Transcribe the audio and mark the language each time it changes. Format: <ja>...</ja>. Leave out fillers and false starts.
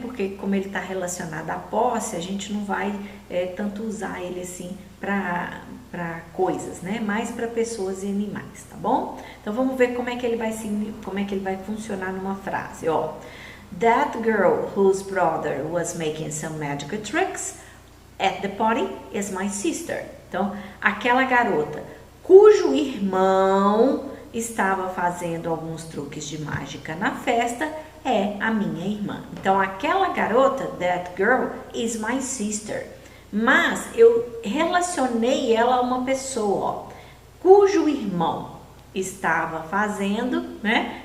<pt>Porque como ele está relacionado à posse, a gente não vai tanto usar ele assim para coisas, né? Mais para pessoas e animais, tá bom? Então vamos ver como é que ele vai funcionar numa frase, ó.</pt> <en>That girl whose brother was making some magical tricks at the party is my sister.</en> <pt>Então, aquela garota cujo irmão estava fazendo alguns truques de mágica na festa é a minha irmã. Então, aquela garota,</pt> <en>that girl, is my sister.</en> <pt>Mas eu relacionei ela a uma pessoa, ó, cujo irmão estava fazendo, né?</pt>